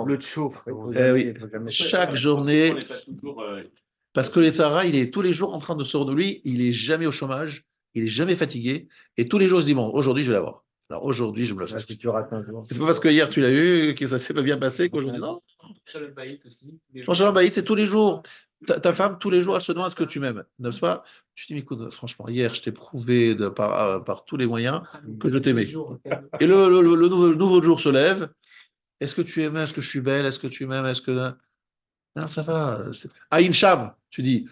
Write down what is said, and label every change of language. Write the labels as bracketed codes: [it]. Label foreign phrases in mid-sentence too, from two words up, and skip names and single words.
[fr] bleu de chauffe. Oui. Chaque journée. Parce que le Yitzhara, il est tous les jours en train de se renouveler. Il est jamais au chômage. Il est jamais fatigué. Et tous les jours, il se dit bon, aujourd'hui, je vais l'avoir. Alors aujourd'hui, je me le fais. C'est pas parce que hier tu l'as eu, que ça s'est pas bien passé, qu'aujourd'hui non. [he] שלום בית aussi. שלום בית, [fr] c'est tous les jours. Ta femme, tous les jours, elle se demande est-ce que tu m'aimes, n'est-ce pas? Tu te dis, mais écoute, franchement, hier, je t'ai prouvé par tous les moyens que je t'aimais. Et le nouveau jour se lève. Est-ce que tu aimais? Est-ce que je suis belle? Est-ce que tu m'aimes? Est-ce que. Non, ça va. Aïn Sham, tu dis.